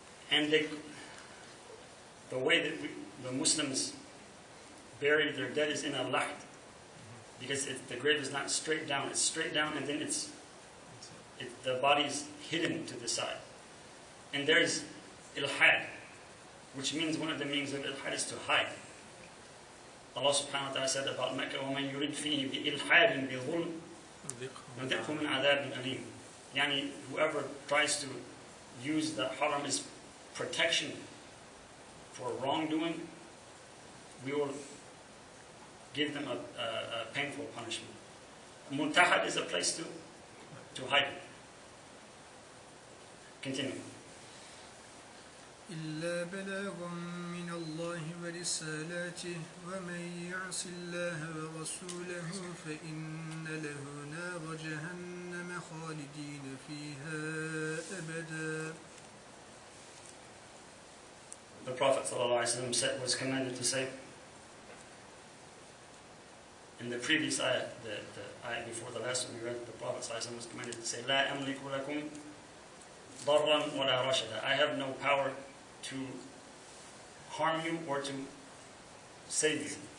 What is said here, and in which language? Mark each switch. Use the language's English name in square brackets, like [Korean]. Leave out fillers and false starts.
[English] And the way that the Muslims bury their dead is in a laht. Because the grave is not straight down. It's straight down and then the body is hidden to the side. And there is ilhad, which means one of the meanings of ilhad is to hide. Allah subhanahu wa ta'ala said about Mecca, [Arabic] وَمَنْ يُرِدْ فِيهِ بِإِلْحَادٍ بِظُلْمٍ نُذِقْهُ مِنْ عَذَابٍ أَلِيمٍ. [English] Yani, whoever tries to use the haram as protection for wrongdoing, we will give them a painful punishment. Multahad is a place to hide. Continue. [Arabic] إلا بلاغا من الله ورسالاته ومن يعص الله ورسوله فإن له نار جهنم خالدين فيها أبدا. [English] the Prophet ﷺ was commanded to say, in the previous ayah, the ayah before the last one we read, the Prophet ﷺ was commanded to say, [Arabic] لا أملك لكم ضرا ولا رشدا. [English] I have no power to harm you or to save you.